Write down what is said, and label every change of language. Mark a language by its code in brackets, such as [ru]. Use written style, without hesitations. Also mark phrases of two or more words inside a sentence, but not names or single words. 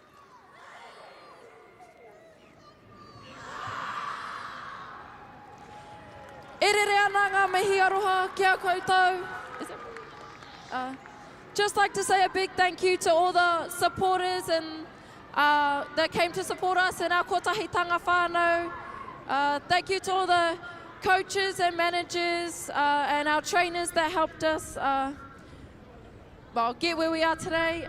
[mi] Erere ana ngā mihi aroha kia koutou. [en] Just like to say a big thank you to all the supporters and that came to support us in our Kotahitanga whānau. Thank you to all the coaches and managers and our trainers that helped us get where we are today.